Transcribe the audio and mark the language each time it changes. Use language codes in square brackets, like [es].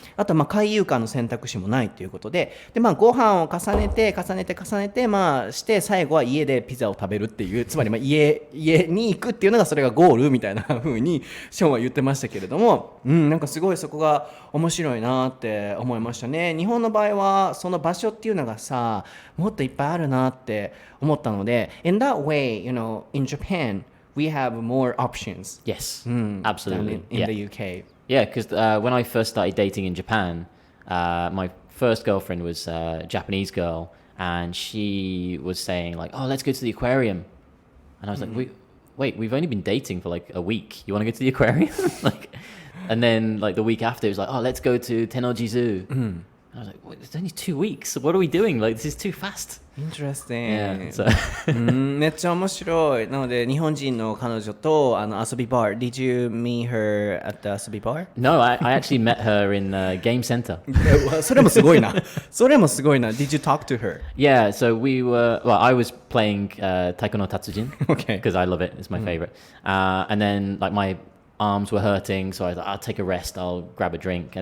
[ja] あと海遊館の選択肢もないということでご飯を重ねてして最後は家でピザを食べるっていうつまり家に行くっていうのがそれがゴールみたいな風にショーンは言ってましたけれども、なんかすごいそこが面白いなって思いましたね。日本の場合はその場所っていうのがもっといっぱいあるなって思ったので [en] In that way, in Japan we have more options. Yes, than absolutely. in the UK. Yeah, because when I first started dating in Japan, my first girlfriend was a Japanese girl, and she was saying like, "Oh, let's go to the aquarium," and I was like, "Wait, we've only been dating for like a week. You want to go to the aquarium?" And then like the week after, it was like, "Oh, let's go to Tennoji Zoo." I was like, "It's only 2 weeks. What are we doing? Like, this is too fast." Interesting. Yeah, so [ja] めっちゃ面白い。なので日本人の彼女と遊びバー。 [en] Did you meet her at the 遊びバー No, I actually met her in the game center. [ja] それもすごいな。それもすごいな。 [en] Did you talk to her? Yeah, so I was playing Taiko no Tatsujin. Okay. Because I love it. It's my favorite. And then like my arms were hurting, so I was like, I'll take a rest, I'll grab a drink.